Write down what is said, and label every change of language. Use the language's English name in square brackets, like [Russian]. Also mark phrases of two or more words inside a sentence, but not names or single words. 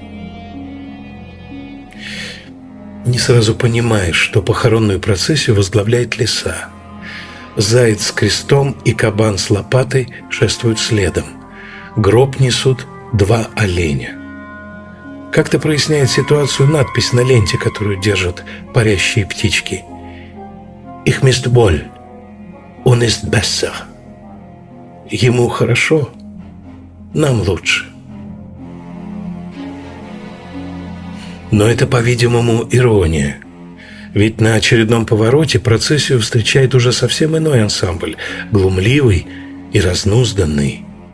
[Russian] Не сразу понимаешь, что похоронную процессию возглавляет лиса. Заяц с крестом и кабан с лопатой шествуют следом. Гроб несут 2 оленя. Как-то проясняет ситуацию надпись на ленте, которую держат парящие птички. [German] «Ich ist wohl, und ist besser». [Russian] Ему хорошо, нам лучше. Но это, по-видимому, ирония. Ведь на очередном повороте процессию встречает уже совсем иной ансамбль, глумливый и разнузданный.